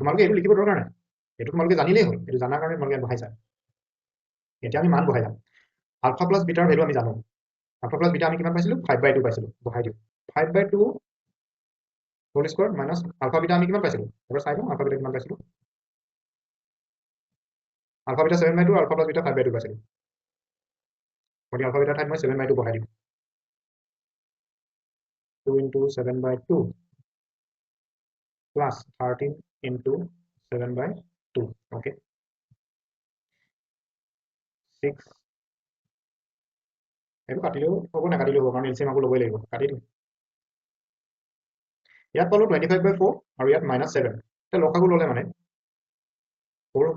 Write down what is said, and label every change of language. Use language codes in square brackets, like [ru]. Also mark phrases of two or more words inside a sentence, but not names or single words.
[as] তোমালোকে এইটো লিখিব দৰকাৰ নাই, এইটো তোমালোকে জানিলেই হ'ল, এইটো জানাৰ কাৰণে তোমালোকে বহাইছা। এতিয়া আমি মান বহাই যাম। [en] alpha plus betaৰ [as] ভেলু আমি জানো। [en] alpha plus beta [as] আমি কিমান পাইছিলোঁ? 5/2 পাইছিলোঁ। বহাই দিওঁ 5/2 [en] whole square minus alpha beta [as] আমি কিমান পাইছিলোঁ? এবাৰ চাই লওঁ [en] alpha beta [as] কিমান পাইছিলোঁ। [en] alpha beta [as] 7/2, [en] alpha plus beta [as] 5/2 পাইছিলোঁ। গতিকে [en] alpha betaৰ [as] ঠাইত মই 7/2 বহাই দিম। [en] 2 into 7/2 plus 13 into 7/2. Okay. 6. [as] এইটো কাটিলেও হ'ব, নাকাটিলেও হ'ব, কাৰণ এলচিএম আকৌ ল'বই লাগিব। কাটি দিম। ইয়াত পালোঁ 25/4 আৰু ইয়াত -7। এতিয়া লসাগু ল'লে মানে 4 হ'ব।